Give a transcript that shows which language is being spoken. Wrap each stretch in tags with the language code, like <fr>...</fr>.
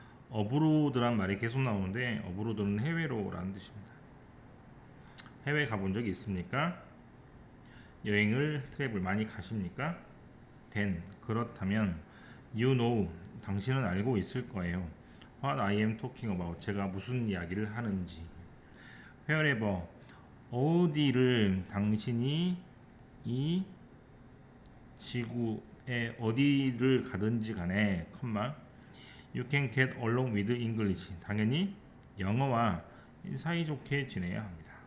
<ko>어브로드란 말이 계속 나오는데, 어브로드는 해외로라는 뜻입니다. 해외 가본 적이 있습니까? 여행을 트래블 많이 가십니까? then 그렇다면</ko> <en>you know</en> <ko>당신은 알고 있을 거예요.</ko> <en>what I am talking about</en> <ko>제가 무슨 이야기를 하는지. wherever 어디를 당신이 이 지구에 어디를 가든지 간에 컴마</ko> <en>you can get along with English</en> <ko>당연히 영어와 사이좋게 지내야 합니다.</ko>